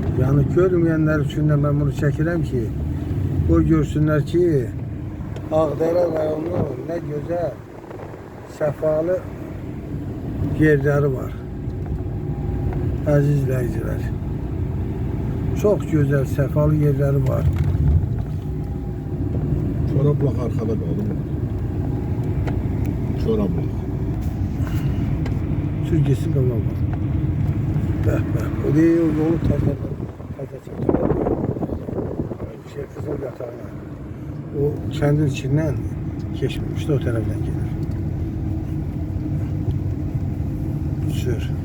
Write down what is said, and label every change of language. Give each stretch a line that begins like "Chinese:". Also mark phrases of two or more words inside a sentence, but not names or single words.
Turkish: Yani görmeyenler için de ben bunu çəkirəm ki, o görsünlər ki, Ağdərə rayonu ne güzel,
Azerbaijani: səfalı yerləri var. Əziz izləyicilər.
Turkish: Çok güzel,
Azerbaijani: səfalı yerləri var.
Turkish: Çorablak arkada kaldı mı? Çorablak. Sür gitsin qabağa bak. Bəh bəh.
Azerbaijani: O değil, o yolu təzə çəkir. Şey, Qızıl yatağına. O kəndin içindən keçmemişdi, o tərəfdən gelir. Sür.